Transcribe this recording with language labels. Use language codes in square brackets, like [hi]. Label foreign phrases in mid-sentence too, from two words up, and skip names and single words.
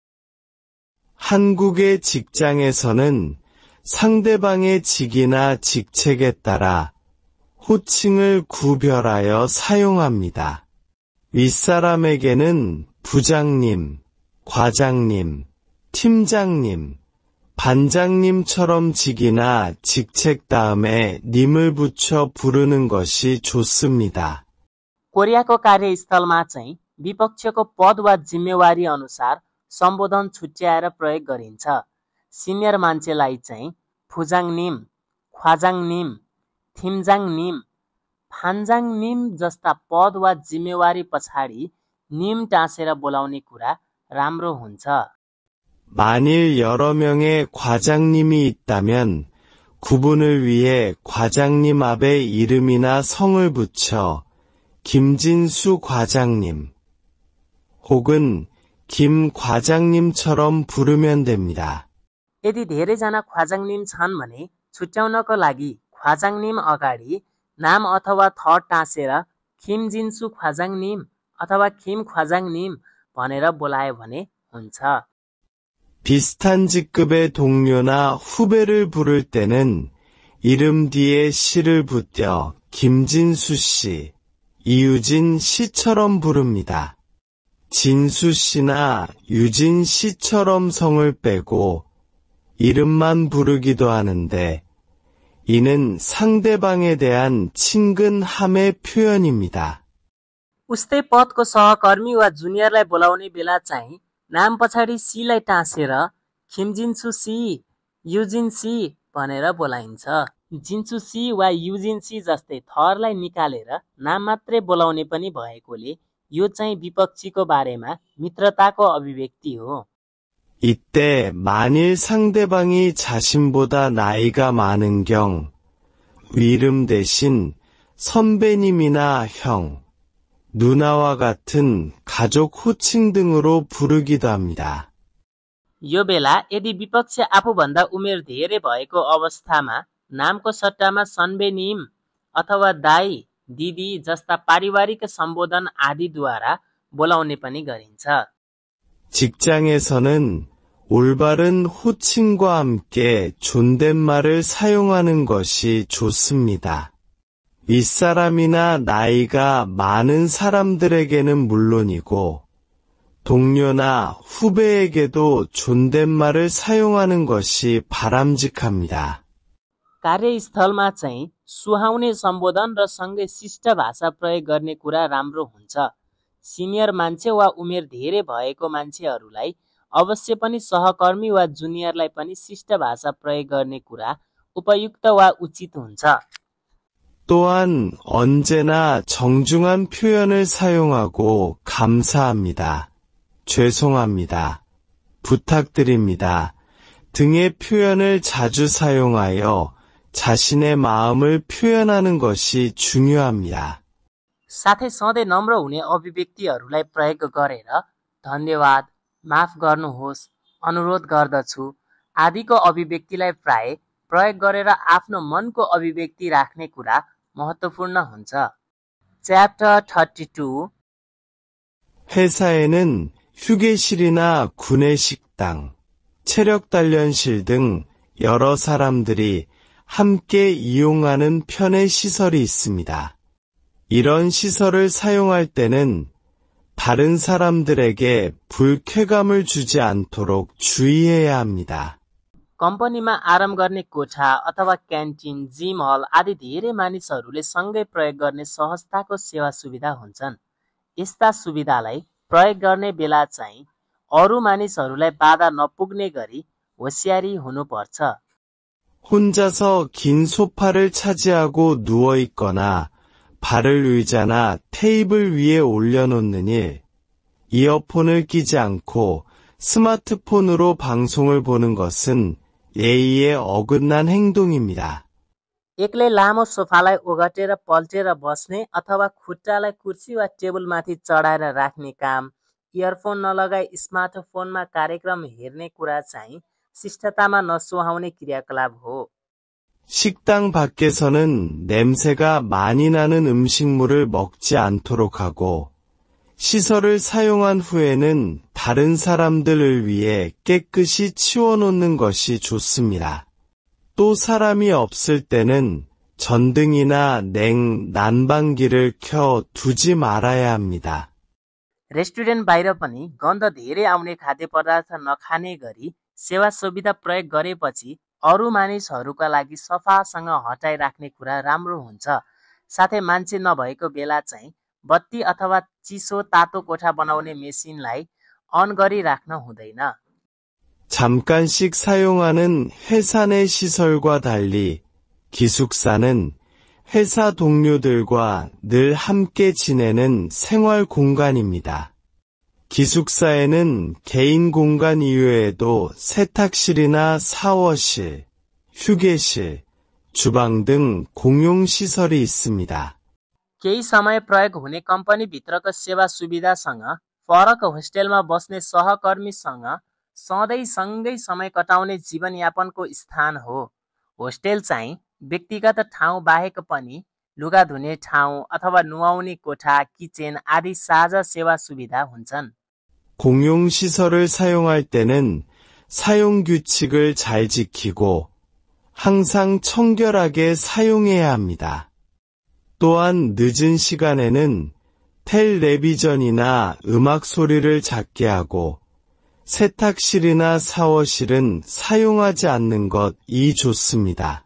[ko] 한국의 직장에서는 상대방의 직이나 직책에 따라 호칭을 구별하여 사용합니다. 윗사람에게는 부장님, 과장님, 팀장님, 반장님처럼 직이나 직책 다음에 님을 붙여 부르는 것이 좋습니다. [ne] कोरियाको कार्यस्थलमा चाहिँ विपक्षको पद वा जिम्मेवारी अनुसार सम्बोधन छुट्याएर प्रयोग गरिन्छ। सिनियर मान्छेलाई चाहिँ [ko] 부장님, 과장님, 팀장님, 반장님 [ne] जस्ता पद वा जिम्मेवारी पछाडि निम टाँसेर बोलाउने कुरा राम्रो हुन्छ। [ko] 만일 여러 명의 과장님이 있다면 구분을 위해 과장님 앞에 이름이나 성을 붙여 김진수 과장님 혹은 김 과장님처럼 부르면 됩니다. [ne] यदि धेरैजना ख्वाजाङनिम छन् भने छुट्याउनको लागि ख्वाजाङनिम अगाडि नाम अथवा थर टाँसेर [ko] 김진수 과장님 [ne] अथवा [ko] 김 과장님 [ne] भनेर बोलायो भने हुन्छ। [ko] 비슷한 직급의 동료나 후배를 부를 때는 이름 뒤에 씨를 붙여 김진수 씨, 이유진 씨처럼 부릅니다. 진수 씨나 유진 씨처럼 성을 빼고 이름만 부르기도 하는데 이는 상대방에 대한 친근함의 표현입니다. [ne] उस्तै पदको सहकर्मी वा जुनियरलाई बोलाउने बेला चाहिँ नाम पछाडि सीलाई टाँसेर [ko] 김진수 씨, 이유진 씨 [ne] भनेर बोलाइन्छ। [ko] 진수 씨 [ne] वा [ko] 유진 씨 [ne] जस्तै थरलाई निकालेर नाम मात्रै बोलाउने पनि भएकोले यो चाहिँ विपक्षीको बारेमा मित्रताको अभिव्यक्ति हो। [ko] 이때 만일 상대방이 자신보다 나이가 많은 경 이름 대신 선배님이나 형, 누나와 같은 가족 호칭 등으로 부르기도 합니다. [ne] यो बेला यदि विपक्ष आफूभन्दा उमेर धेरै भएको अवस्थामा नामको सट्टामा सन्बेनिम अथवा दाई, दिदी जस्ता पारिवारिक सम्बोधन आदिद्वारा बोलाउने पनि गरिन्छ। [ko] 직장에서는 올바른 호칭과 함께 존댓말을 사용하는 것이 좋습니다. 윗사람이나 나이가 많은 사람들에게는 물론이고 동료나 후배에게도 존댓말을 사용하는 것이 바람직합니다. [ne] कार्यस्थलमा चाहिँ सुहाउने सम्बोधन र सँगै शिष्ट भाषा प्रयोग गर्ने कुरा राम्रो हुन्छ। सिनियर मान्छे वा उमेर धेरै भएको मान्छेहरूलाई अवश्य पनि सहकर्मी वा जुनियरलाई पनि शिष्ट भाषा प्रयोग गर्ने कुरा उपयुक्त वा उचित हुन्छ। [ko] 또한 언제나 정중한 표현을 사용하고 감사합니다, 죄송합니다, 부탁드립니다 등의 표현을 자주 사용하여 자신의 마음을 표현하는 것이 중요합니다. [ne] साथै सधैँ नम्र हुने अभिव्यक्तिहरूलाई प्रयोग गरेर धन्यवाद, माफ गर्नुहोस्, अनुरोध गर्दछु आदिको अभिव्यक्तिलाई प्राय प्रयोग गरेर आफ्नो मनको अभिव्यक्ति राख्ने कुरा महत्त्वपूर्ण हुन्छ। [en] Chapter 32 [ko] 회사에는 휴게실이나 구내식당, 체력단련실 등 여러 사람들이 함께 이용하는 편의 시설이 있습니다. 이런 시설을 사용할 때는 다른 사람들에게 불쾌감을 주지 않도록 주의해야 합니다. [ne] कम्पनीमा आराम गर्ने कोठा अथवा क्यान्टिन, जिम हल आदि धेरै मानिसहरूले सँगै प्रयोग गर्ने सहजताको सेवा सुविधा हुन्छन्। यस्ता सुविधालाई प्रयोग गर्ने बेला चाहिँ अरू मानिसहरूलाई बाधा नपुग्ने गरी होशियारी हुनुपर्छ। [ko] 혼자서 긴 소파를 차지하고 누워있거나 발을 의자나 테이블 위에 올려놓는 일, 이어폰을 끼지 않고 스마트폰으로 방송을 보는 것은 예의에 어긋난 행동입니다. [ne] एक्लै लामो सोफालाई ओगटेर पल्टेर बस्ने अथवा खुट्टालाई कुर्सी वा टेबलमाथि चढाएर राख्ने काम, इयरफोन नलगाई स्मार्टफोनमा कार्यक्रम हेर्ने कुरा चाहिँ शिष्टतामा नसुहाउने क्रियाकलाप हो। [ko] 식당 밖에서는 냄새가 많이 나는 음식물을 먹지 않도록 하고 시설을 사용한 후에는 다른 사람들을 위해 깨끗이 치워놓는 것이 좋습니다. 또 사람이 없을 때는 전등이나 난방기를 켜 두지 말아야 합니다. [ne] रेस्टुरेन्ट बाहिर पनि गन्ध धेरै आउने खाद्य पदार्थ नखाने गरी सेवा सुविधा प्रयोग गरेपछि अरू मानिसहरूका लागि सफासँग हटाइराख्ने कुरा राम्रो हुन्छ। साथै मान्छे नभएको बेला चाहिँ बत्ती अथवा चिसो तातो कोठा बनाउने मेसिनलाई अन गरिराख्न हुँदैन। [ko] 잠깐씩 사용하는 회사 내 시설과 달리 기숙사는 회사 동료들과 늘 함께 지내는 생활 공간입니다. 기숙사에는 개인 공간 이외에도 세탁실이나 샤워실, 휴게실, 주방 등 공용 시설이 있습니다. [ne] केही समय प्रयोग हुने कम्पनीभित्रको सेवा सुविधासँग फरक होस्टेलमा बस्ने सहकर्मीसँग सधैँ सँगै समय कटाउने जीवनयापनको स्थान हो। होस्टेल चाहिँ व्यक्तिगत ठाउँ बाहेक पनि लुगा धुने ठाउँ अथवा नुहाउने कोठा, किचन आदि साझा सेवा सुविधा हुन्छन्। [ko] 공용 시설을 사용할 때는 사용 규칙을 잘 지키고 항상 청결하게 사용해야 합니다. 또한 늦은 시간에는 텔레비전이나 음악 소리를 작게 하고 세탁실이나 샤워실은 사용하지 않는 것이 좋습니다.